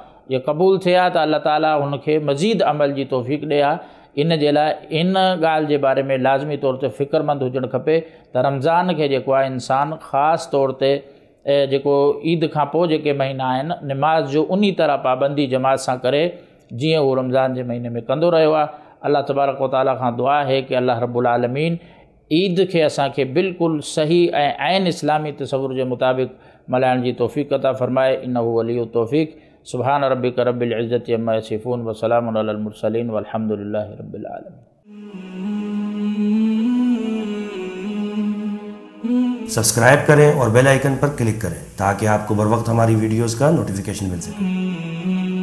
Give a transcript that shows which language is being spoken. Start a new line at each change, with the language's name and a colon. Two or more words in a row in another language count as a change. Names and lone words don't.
Sindhi: जे क़बूल थिए हा त अल्लाह ताला हुनखे मज़ीद अमल जी तौफ़ीक़ ॾिए हा। इन जे लाइ इन ॻाल्हि जे बारे में लाज़मी तौर ते फ़िक्रमंद हुजणु खपे त रमज़ान खे जेको आहे इंसानु ख़ासि तौर ते जेको ईद खां पोइ जेके महीना आहिनि निमाज़ जो उन तरह पाबंदी जमात सां करे जीअं उहो रमज़ान जे महीने में कंदो रहियो आहे। अल्लाह
Arabic: تبارك وتعالى
Sindhi: खां दुआ आहे कि अल्लाह
Arabic: رب العالمين
Sindhi: ईद खे असांखे बिल्कुलु सही ऐं ऐन इस्लामी तसव्वुर जे मुताबिक़ मल्हाइण जी तौफ़ीक़ अता फ़रमाए।
Arabic: إنه ولي التوفيق. سبحان ربك رب العزة عما يصفون وسلام على المرسلين والحمد لله رب العالمين.
Hindi: सब्सक्राइब करें और
English: bell icon
Hindi: पर क्लिक करें ताकि आपको बर वक्त हमारी वीडियोस का नोटिफिकेशन मिल सके।